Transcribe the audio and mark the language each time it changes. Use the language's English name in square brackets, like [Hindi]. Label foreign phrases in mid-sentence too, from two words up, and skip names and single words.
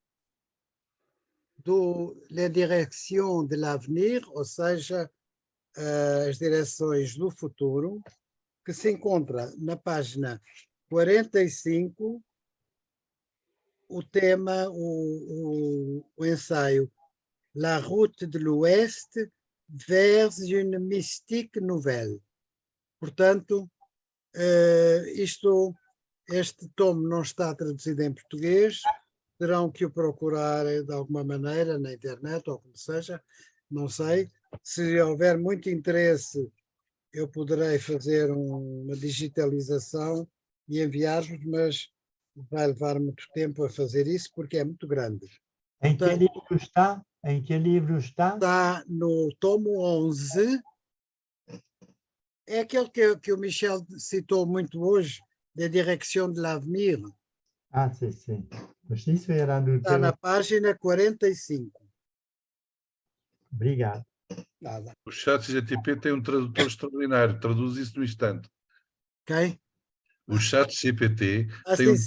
[Portuguese] do La Direction de l'Avenir, ou seja, as direções do futuro, que se encontra na página 45, o tema, o ensaio La route de l'Ouest vers une mystique nouvelle. Portanto, este tomo não está traduzido em português, terão que o procurar de alguma maneira na internet ou como seja, não sei. Se houver muito interesse, eu poderei fazer uma digitalização e enviar-vos, mas vai levar muito tempo a fazer isso porque é muito grande. Em que livro está? Em que livro está? Está no tomo 11. É aquele que o Michel citou muito hoje, da Direction de l'Avenir. Ah, sim, sim. Mas isso era no Está na teu... página 45. Obrigado. Nada. O ChatGPT tem um tradutor extraordinário, traduz isso no instante. Ok? O ChatGPT tem Sim,